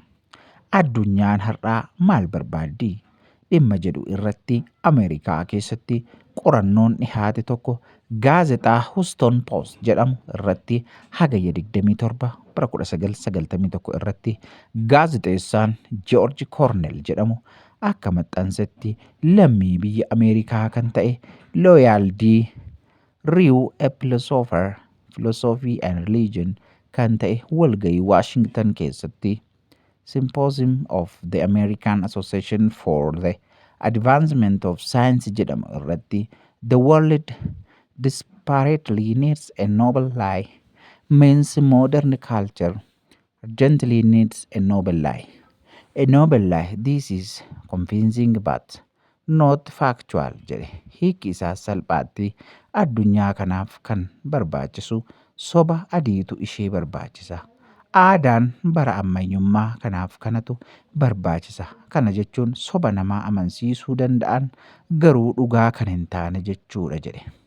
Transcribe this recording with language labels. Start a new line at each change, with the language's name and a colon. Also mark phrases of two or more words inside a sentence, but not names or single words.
Oromo: Addunyaan har'aa maal barbaaddi? Dhimma jedhu irratti Ameerikaa keessatti qorannoon dhihaate tokko gaazexaa Houston Post jedhamu irratti hagayya 27 bara 1991 irratti gaazexeessaan George Cornell jedhamu akka maxxansetti lammii biyya Ameerikaa kan ta'e Loyal D.
English: Ryu Philosophy and Religion
Oromo: kan ta'e walgayii Washington keessatti
English: Symposium of the American Association for the Advancement of Science
Oromo: jedhamu irratti
English: the world desperately needs a noble lie means modern culture urgently needs a noble lie. A noble lie, this is convincing but not factual jedhe.
Oromo: Hiikki isaas salphaatti addunyaa kanaaf kan barbaachisu soba adiitu ishee barbaachisa. Aadaan bara ammayyummaa kanaaf kanatu barbaachisa. Kana jechuun soba namaa amansiisuu danda'an garuu dhugaa kan hin taane jechuudha jedhe.